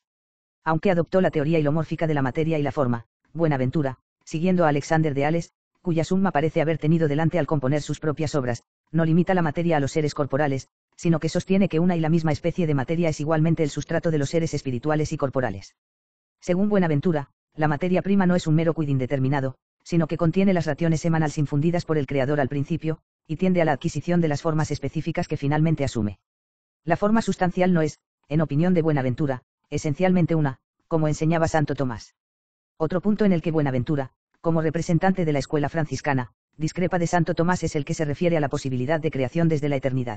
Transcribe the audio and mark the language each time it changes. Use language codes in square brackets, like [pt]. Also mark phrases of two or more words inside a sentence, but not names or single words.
[es] Aunque adoptó la teoría hilomórfica de la materia y la forma, Buenaventura, siguiendo a Alexander de Hales, cuya summa parece haber tenido delante al componer sus propias obras, no limita la materia a los seres corporales, sino que sostiene que una y la misma especie de materia es igualmente el sustrato de los seres espirituales y corporales. Según Buenaventura, la materia prima no es un mero quid indeterminado, sino que contiene las [la] rationes emanales [es] infundidas por el Creador al principio, y tiende a la adquisición de las formas específicas que finalmente asume. La forma sustancial no es, en opinión de Buenaventura, esencialmente una, como enseñaba Santo Tomás. Otro punto en el que Buenaventura, como representante de la escuela franciscana, discrepa de Santo Tomás es el que se refiere a la posibilidad de creación desde la eternidad.